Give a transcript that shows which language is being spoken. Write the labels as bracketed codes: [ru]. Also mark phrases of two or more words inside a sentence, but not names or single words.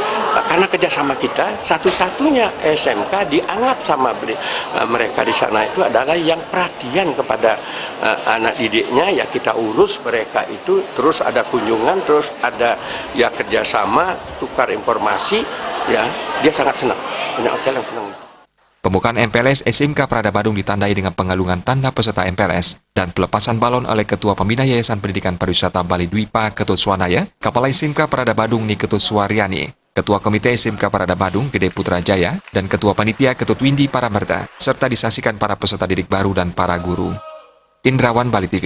[id] Karena kerjasama kita, satu-satunya SMK dianggap sama mereka di sana itu adalah yang perhatian kepada anak didiknya, ya kita urus mereka itu, terus ada kunjungan, terus ada kerjasama, tukar informasi, dia sangat senang, punya hotel yang senang itu. Pembukaan MPLS SMK Parada Badung ditandai dengan pengalungan tanda peserta MPLS dan pelepasan balon oleh Ketua Pembina Yayasan Pendidikan Pariwisata Bali Dwipa, Ketut Suwanaya, Kepala SMK Parada Badung Niketut Suwaryani, Ketua Komite SMK Parada Badung Gede Putra Jaya, dan Ketua Panitia Ketut Windy Paramerta, serta disaksikan para peserta didik baru dan para guru. Indrawan, Bali TV.